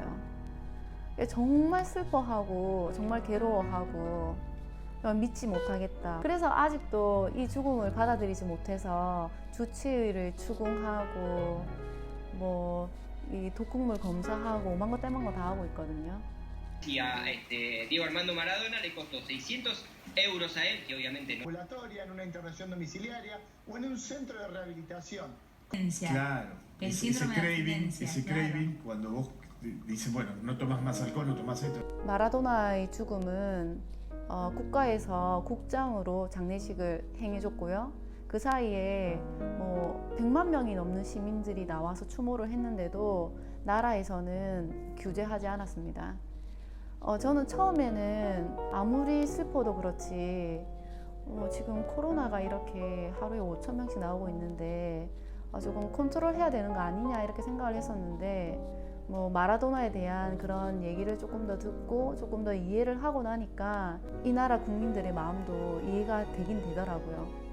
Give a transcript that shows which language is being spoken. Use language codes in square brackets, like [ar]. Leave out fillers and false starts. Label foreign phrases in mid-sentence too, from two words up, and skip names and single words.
[ko] 정말 슬퍼하고 정말 괴로워하고 믿지 못하겠다. 그래서 아직도 이 죽음을 받아들이지 못해서 주치의를 추궁하고 이 독극물 검사하고 오만 거 떼만 거 다 하고 있거든요. [es] Y a Diego Armando Maradona le costó 600 euros a él, que obviamente no. Ambulatoria, en una internación domiciliaria o en un centro de rehabilitación. Claro, El ese síndrome de craving, abstinencia, craving, cuando vos dices, bueno, no tomas más alcohol, no tomas esto. [ko] 마라도나의 죽음은 국가에서 국장으로 장례식을 행해줬고요. 그 사이에 100만 명이 넘는 시민들이 나와서 추모를 했는데도 나라에서는 규제하지 않았습니다. 저는 처음에는 아무리 슬퍼도 그렇지 지금 코로나가 이렇게 하루에 5,000명씩 나오고 있는데 조금 컨트롤해야 되는 거 아니냐 이렇게 생각을 했었는데 마라도나에 대한 그런 얘기를 조금 더 듣고 조금 더 이해를 하고 나니까 이 나라 국민들의 마음도 이해가 되긴 되더라고요.